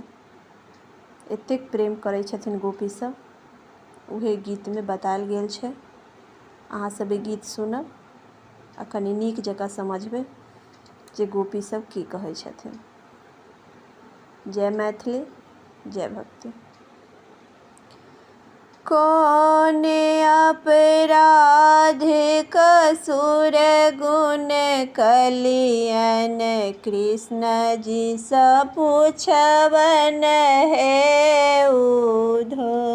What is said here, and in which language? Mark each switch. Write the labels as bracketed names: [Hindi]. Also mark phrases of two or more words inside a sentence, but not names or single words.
[Maithili] एतेक प्रेम करै छथिन गोपी सब, उहे गीत में बतायल गेल छै। अहाँ सब ई गीत सुनब आ कनी नीक जकाँ समझबै जे गोपी सब की कहै छथिन। जय मैथिली, जय भक्ति। कौन अपराध कसूर गुण कलियन कृष्ण जी सँ पूछबन है उधो।